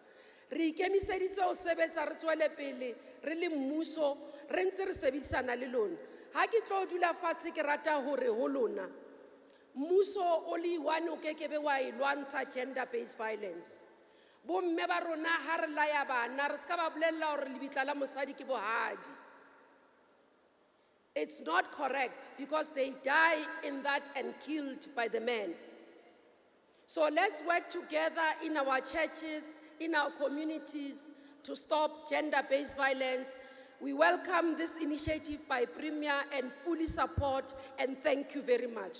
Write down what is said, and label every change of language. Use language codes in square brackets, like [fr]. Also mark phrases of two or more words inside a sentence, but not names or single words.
[st] Re ikemiseditse ho sebetsa re tswele pele re le mmuso re ntse re sebedisana le lona. Ha ke tlo dula fatshe ke rata hore ho lona mmuso o le one o kekebe wa e lwantsha [en] gender-based violence. [st] Bomme ba rona ha re laya bana re ska ba bolella hore lebitla la mosadi ke bohadi. [en] It's not correct because they die in that and killed by the men. So let's work together in our churches, in our communities to stop gender-based violence. We welcome this initiative by Premier and fully support and thank you very much.